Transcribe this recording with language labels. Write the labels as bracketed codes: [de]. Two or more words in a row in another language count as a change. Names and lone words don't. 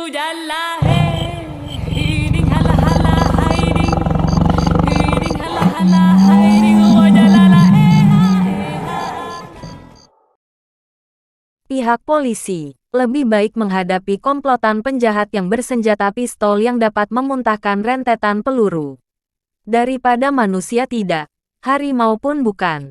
[id] hala hey, hiding hala hala hiding, hiding hala hala hiding, wajalala eha eha. Pihak polisi lebih baik menghadapi komplotan penjahat yang bersenjata pistol yang dapat memuntahkan rentetan peluru daripada manusia tidak, harimau pun bukan.